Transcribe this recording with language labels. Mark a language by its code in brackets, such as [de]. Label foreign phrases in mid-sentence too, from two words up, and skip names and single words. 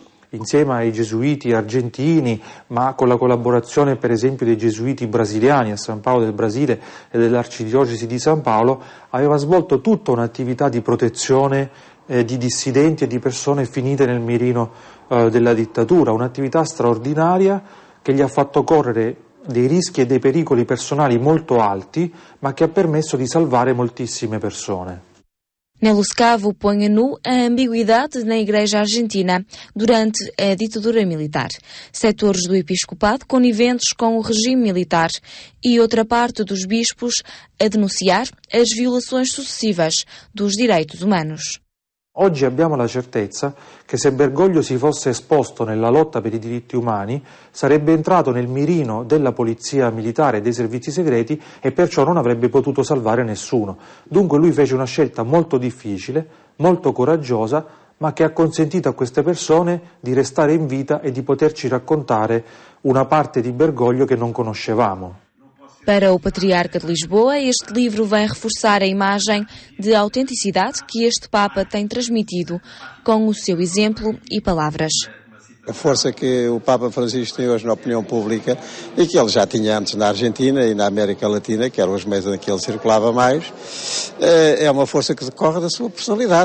[it] insieme ai gesuiti argentini, ma con la collaborazione per esempio dei gesuiti brasiliani a San Paolo del Brasile e dell'arcidiocesi di San Paolo, aveva svolto tutta un'attività di protezione di dissidenti e di persone finite nel mirino della dittatura, un'attività straordinaria che gli ha fatto correre dei rischi e dei pericoli personali molto alti, ma che ha permesso di salvare moltissime persone. [pt] Nelo Scavo põe a nu a ambiguidade na Igreja Argentina durante a ditadura militar. Setores do episcopado coniventes com o regime militar e outra parte dos bispos a denunciar as violações sucessivas dos direitos humanos. [it] Oggi abbiamo la certezza che se Bergoglio si fosse esposto nella lotta per i diritti umani sarebbe entrato nel mirino della polizia militare e dei servizi segreti e perciò non avrebbe potuto salvare nessuno. Dunque lui fece una scelta molto difficile, molto coraggiosa, ma che ha consentito a queste persone di restare in vita e di poterci raccontare una parte di Bergoglio che non conoscevamo. [pt] Para o Patriarca de Lisboa, este livro vem reforçar a imagem de autenticidade que este Papa tem transmitido com o seu exemplo e palavras. A força que o Papa Francisco tem hoje na opinião pública e que ele já tinha antes na Argentina e na América Latina, que eram os meios em que ele circulava mais, é uma força que decorre da sua personalidade.